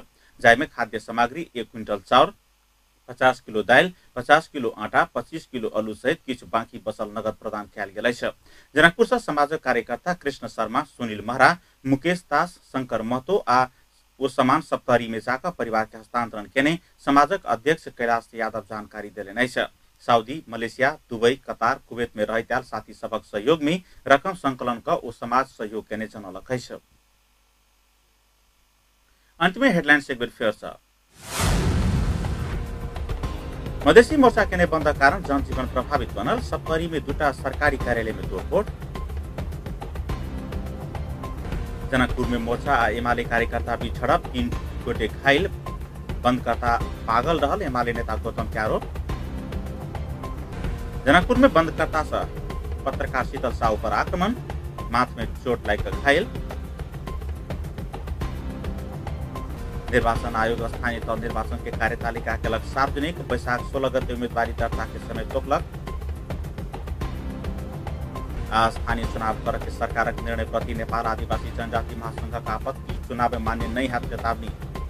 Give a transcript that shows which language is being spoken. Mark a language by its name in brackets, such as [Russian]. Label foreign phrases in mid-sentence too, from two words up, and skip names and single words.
[Maithili] जायमे खाद्य सामग्री 1 क्विंटल चाउर, 50 किलो दाल, 50 किलो आटा, 25 किलो आलू सहित किछु बाँकी बचल नगद प्रदान कैल गेल है। जनकपुर से समाजक कार्यकर्ता कृष्ण शर्मा, सुनील महरा, मुकेश दास, शंकर महतो आ वो सामान सप्तरी में जाकर परिवार के हस्तांतरण केने समाजक अध्यक्ष कैलाश यादव जानकारी दिलेन है। सऊदी, मलेशिया, दुबई, कतार, कुवैत में रहत्याल साथी सबक सहयोग में रकम संकलन का ओ समाज सहयोग केने जनलक है। अंत में हेडलाइंस एक बार फिर से। मधेसी मोर्चा केने बंद कारण जनजीवन प्रभावित बनल, सप्तरी में 2टा सरकारी कार्यालय में तोड़फोड़। जनकपुर में मोर्चा आ एमाले कार्यकर्ता बीच झड़प, 3 गोटे घायल, बंदकर्ता पागल रहल, एमाले नेता गौतम के आरोप। जनकपुर में बंदकर्ता से पत्रकार शीतल साहू पर आक्रमण, माथ में चोट लाग घायल। निर्वाचन आयोग स्थानीय तह निर्वाचन के कार्यतालिका केलक सार्वजनिक, वैशाख 16 गते उम्मीदवारी दर्ता के समय तोकलक। स्थानीय चुनाव कर के सरकारक निर्णय प्रति नेपाल आदिवासी जनजाति महासंघ का आपत्ति, चुनाव मान्य नहीं हाथ चेतावनी